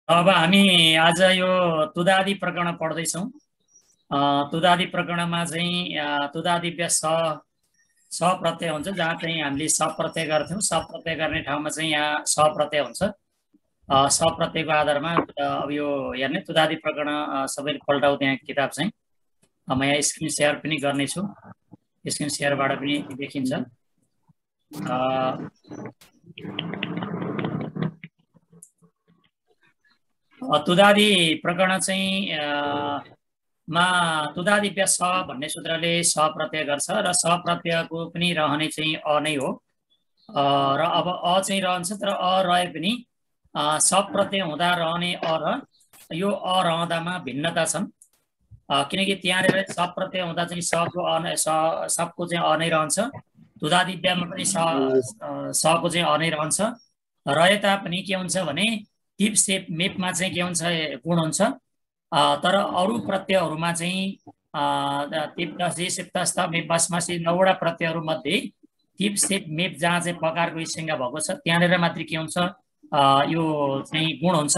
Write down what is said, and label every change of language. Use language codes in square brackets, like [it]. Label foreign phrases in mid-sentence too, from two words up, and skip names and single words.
[ne] अब हामी आज यो तुदादि प्रकरण पढ्दैछौँ। तुदादि प्रकरणमा चाहिँ तुदादिव्य स प्रत्यय हुन्छ, जहाँ चाहिँ हामीले स प्रत्यय गर्थ्यौँ। स प्रत्यय गर्ने ठाउँमा चाहिँ यहाँ स प्रत्यय हुन्छ। स प्रत्ययको आधारमा अब यो हेर्ने तुदादि प्रकरण सबैले पल्टाउ। त्यहाँ किताब चाहिँ म यहाँ [en] screen share [ne] पनि गर्नेछु। [en] screen share [ne] पनि देखिन्छ। तुदादि प्रकरण चाहिँ मा तुदादिव्य स भन्ने सूत्रले स प्रत्यय गर्छ र स प्रत्ययको पनि रहने चाहिँ अ नै हो। र अब अ चाहिँ रहन्छ, तर अ रहे पनि स प्रत्यय हुँदा रहने अ र यो अ रहँदामा भिन्नता छन्। किनकि त्यहाँनिर स प्रत्यय हुँदा चाहिँ सको सबको चाहिँ अ नै रहन्छ। तुदादिव्यमा पनि सको चाहिँ अ नै रहन्छ। रहे तापनि के हुन्छ भने टिप सेप मेपमा चाहिँ के हुन्छ, गुण हुन्छ। तर अरू प्रत्ययहरूमा चाहिँ टिप दसी सेप तस्त मेप बसमासी 9वटा प्रत्ययहरू मध्ये टिप सेप मेप जहाँ चाहिँ पकारको संज्ञा भएको छ त्यहाँनिर मात्रै के हुन्छ, यो चाहिँ गुण हुन्छ।